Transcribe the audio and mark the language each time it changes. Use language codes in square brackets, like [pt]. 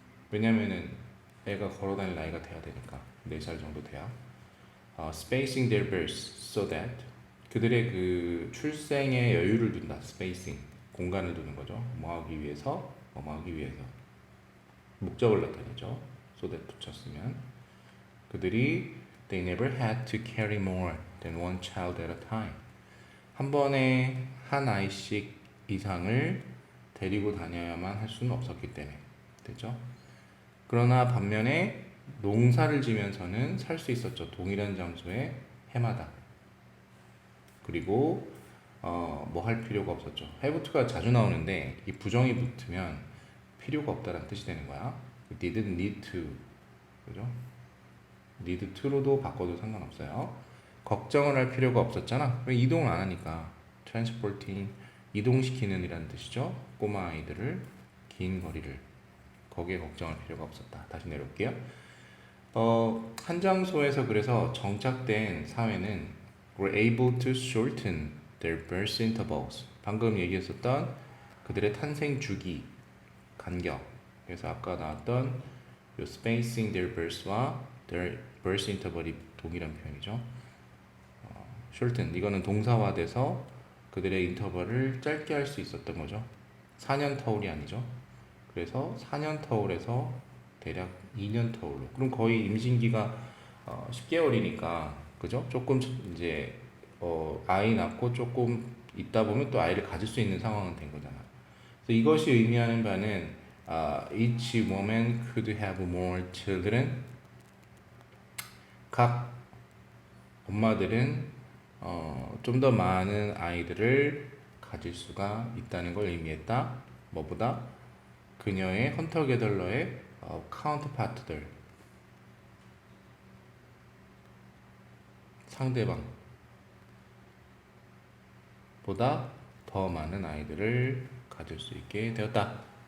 [ko] 왜냐면은 애가 걸어다닐 나이가 돼야 되니까 4살 정도 돼야 [en] spacing their births so that [ko] 그들의 그 출생에 여유를 둔다. spacing 공간을 두는 거죠. 뭐 하기 위해서 목적을 나타내죠. [en] so that [ko] 붙였으면 그들이 [en] they never had to carry more than one child at a time. [ko] 한 번에 한 아이씩 이상을 데리고 다녀야만 할 수는 없었기 때문에 됐죠. 그러나 반면에 농사를 지면서는 살 수 있었죠. 동일한 장소에 해마다. 그리고 뭐 할 필요가 없었죠. have to가 자주 나오는데 이 부정이 붙으면 필요가 없다는 뜻이 되는 거야. [en] didn't need to, 그죠? [ko] need to로도 바꿔도 상관없어요. 걱정을 할 필요가 없었잖아. 왜 이동을 안 하니까. transporting, 이동시키는 이라는 뜻이죠. 꼬마 아이들을 긴 거리를 거기에 걱정할 필요가 없었다. 다시 내려올게요. 한 장소에서 그래서 정착된 사회는 [en] were able to shorten their birth intervals. [ko] 방금 얘기했었던 그들의 탄생 주기, 간격. 그래서 아까 나왔던 요 [en] spacing their births [ko] 와 [en] their birth interval [ko] 이 동일한 표현이죠. shorten, 이거는 동사화돼서 그들의 인터벌을 짧게 할 수 있었던 거죠. 4년 터울이 아니죠. 그래서 4년 터울에서 대략 2년 터울로. 그럼 거의 임신기가 10개월이니까, 그죠? 조금 이제 아이 낳고 조금 있다 보면 또 아이를 가질 수 있는 상황은 된 거잖아. 그래서 이것이 의미하는 바는 [en] each woman could have more children. [ko] 각 엄마들은 좀 더 많은 아이들을 가질 수가 있다는 걸 의미했다. 뭐보다 그녀의 헌터게덜러의 카운터파트들, 상대방 보다 더 많은 아이들을 가질 수 있게 되었다.